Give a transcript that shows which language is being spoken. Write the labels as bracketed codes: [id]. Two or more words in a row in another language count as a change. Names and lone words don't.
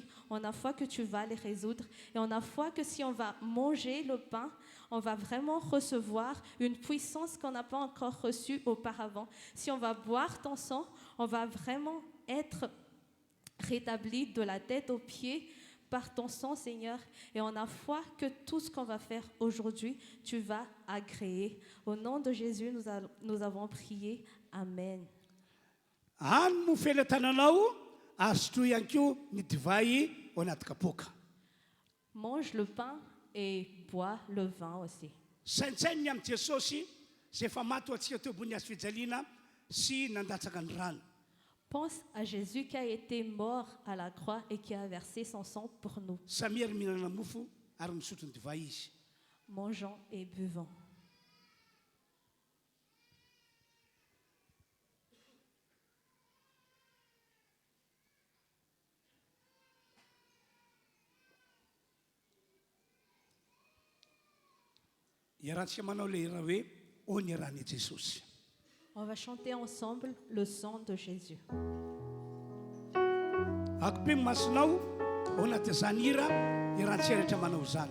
[fr] On a foi que tu vas les résoudre. Et on a foi que si on va manger le pain, on va vraiment recevoir une puissance qu'on n'a pas encore reçue auparavant. Si on va boire ton sang, on va vraiment être rétabli de la tête aux pieds par ton sang, Seigneur. Et on a foi que tout ce qu'on va faire aujourd'hui, tu vas agréer. Au nom de Jésus, nous avons prié. Amen. [mg] Any mo felatananao azo toy ihany koa ny divay ao anaty kapoaka. [fr] Mange le pain et bois le vin aussi. [mg] Saintsainy amin'ny Jesosy izay efa maty ho antsika teo ambony hazo fijaliana sy nandatsaka ny rano. [fr] Pense à Jésus qui a été mort à la croix et qui a versé son sang pour nous. [mg] Samiary mihinana mofo ary misotro ny divay izy. [fr] Mangeons et buvons. [mg] Iarahantsika manao le hira hoe ô ny ran'i Jesosy. [fr] On va chanter ensemble le sang de Jésus. [mg] Akopeny masonao ao anaty izany hira iarahantsika rehetra manao izany.